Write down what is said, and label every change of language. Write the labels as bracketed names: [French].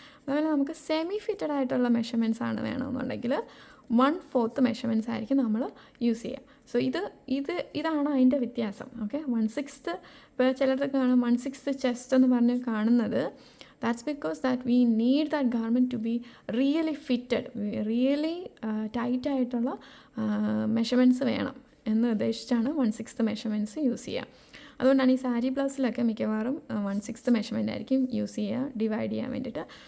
[Malayalam] അതുപോലെ നമുക്ക് semi fitted ആയിട്ടുള്ള മെഷർമെൻറ്റ്സ് ആണ് വേണമെന്നുണ്ടെങ്കിൽ 1/4 മെഷർമെൻറ്റ്സ് ആയിരിക്കും നമ്മൾ യൂസ് ചെയ്യുക. സോ ഇതാണ് അതിൻ്റെ വ്യത്യാസം. ഓക്കെ, 1/6 ഇപ്പോൾ ചിലർക്ക് കാണും 1/6 ചെസ്റ്റ് എന്ന് പറഞ്ഞ് കാണുന്നത്. [English] That's because that we need that garment to be really fitted, really tight [Malayalam] ആയിട്ടുള്ള മെഷർമെൻറ്റ്സ് വേണം എന്ന് ഉദ്ദേശിച്ചാണ് 1/6 മെഷർമെൻറ്റ്സ് യൂസ് ചെയ്യുക. അതുകൊണ്ടാണ് ഈ സാരി ബ്ലൗസിലൊക്കെ മിക്കവാറും 1/6 മെഷർമെൻ്റ് ആയിരിക്കും യൂസ് ചെയ്യുക ഡിവൈഡ് ചെയ്യാൻ വേണ്ടിയിട്ട്.